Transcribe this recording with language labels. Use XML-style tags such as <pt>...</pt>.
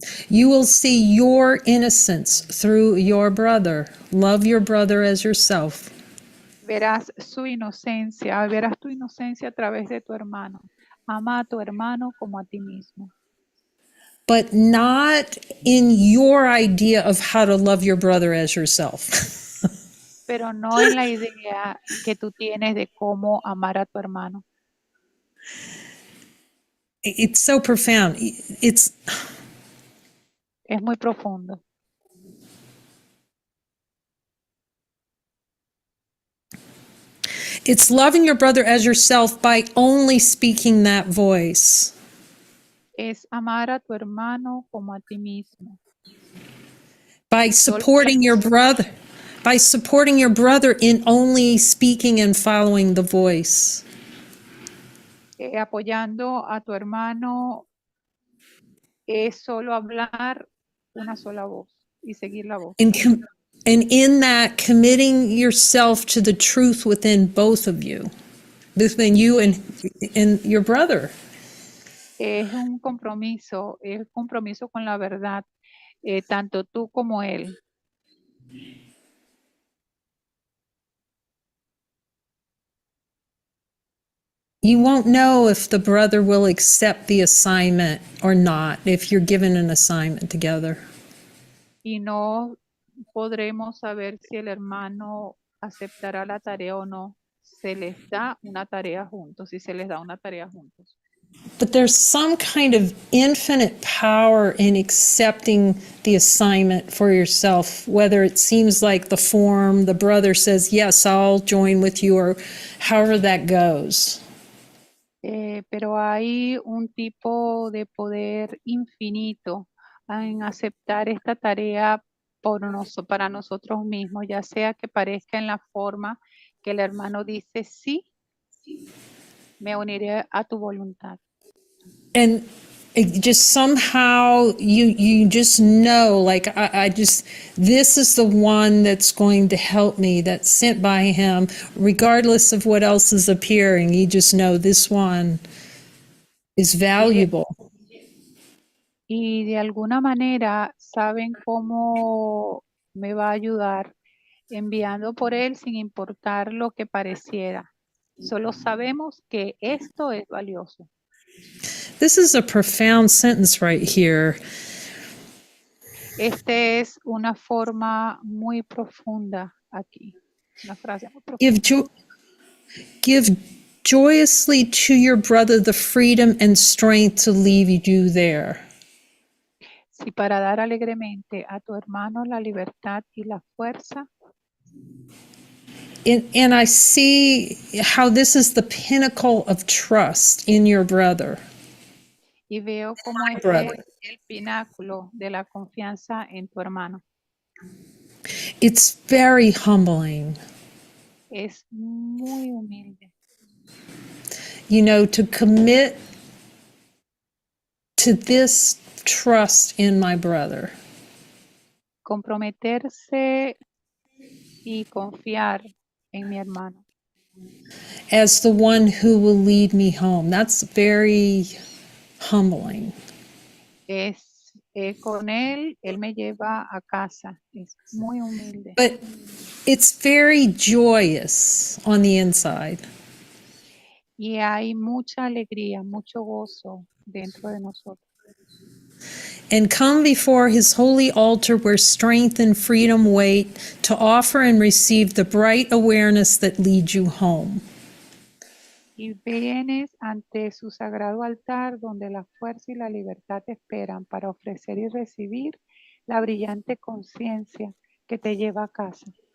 <en>You will see your innocence through your brother. Love your brother as yourself.</en> <es>Verás su inocencia, verás tu inocencia a través de tu hermano. Ama a tu hermano como a ti mismo.</es> <en>But not in your idea of how to love your brother as yourself.</en> <es>Pero no en la idea que tú tienes de cómo amar a tu hermano.</es> <en>It's so profound.</en> <es>Es muy profundo.</es> <en>It's loving your brother as yourself by only speaking that voice.</en> <es>Es amar a tu hermano como a ti mismo.</es> <en>By supporting your brother. By supporting your brother in only speaking and following the voice.</en> <es>Apoyando a tu hermano es solo hablar una sola voz y seguir la voz.</es> <en>And in that, committing yourself to the truth within both of you, between you and your brother.</en> <es>Es un compromiso con la verdad, tanto tú como él.</es> <en>You won't know if the brother will accept the assignment or not if you're given an assignment together.</en> <es>Y no podremos saber si el hermano aceptará la tarea o no. Se les da una tarea juntos, si se les da una tarea juntos.</es> <en>But there's some kind of infinite power in accepting the assignment for yourself, whether it seems like the form, the brother says, yes, I'll join with you, or however that goes.</en> <es>Pero hay un tipo de poder infinito en aceptar esta tarea para nosotros mismos, ya sea que parezca en la forma que el hermano dice, sí, me uniré a tu voluntad.</es> <en>And it just somehow you just know, like I just, this is the one that's going to help me, that's sent by him, regardless of what else is appearing. You just know this one is valuable.</en> <es>Y de alguna manera saben cómo me va a ayudar enviando por él sin importar lo que pareciera. Solo sabemos que esto es valioso.</es> <en>This is a profound sentence right here.</en> <es>Este es una forma muy profunda aquí, una frase muy</es> <en>Give,</en> <es>profunda.</es> <en>give joyously to your brother the freedom and strength to leave you there.</en> <es>Si para dar alegremente a tu hermano la libertad y la fuerza,</es> <en>And I see how this is the pinnacle of trust in your brother.</en> <es>y veo cómo este</es> <en>Brother.</en> <es>es el pináculo de la confianza en tu hermano.</es> <en>It's very humbling,</en> <es>Es muy humilde.</es> <en>you know, to commit to this trust in my brother.</en> <es>Comprometerse y confiar en mi hermano.</es> <en>As the one who will lead me home. That's very humbling.</en> <es>Es con él me lleva a casa. Es muy humilde.</es> <en>But it's very joyous on the inside.</en> <es>Y hay mucha alegría, mucho gozo dentro de nosotros.</es> <en>And come before his holy altar where strength and freedom wait to offer and receive the bright awareness that leads you home.</en> <es>Y vienes ante su sagrado altar donde la fuerza y la libertad te esperan para ofrecer y recibir la brillante conciencia que te lleva a casa.</es>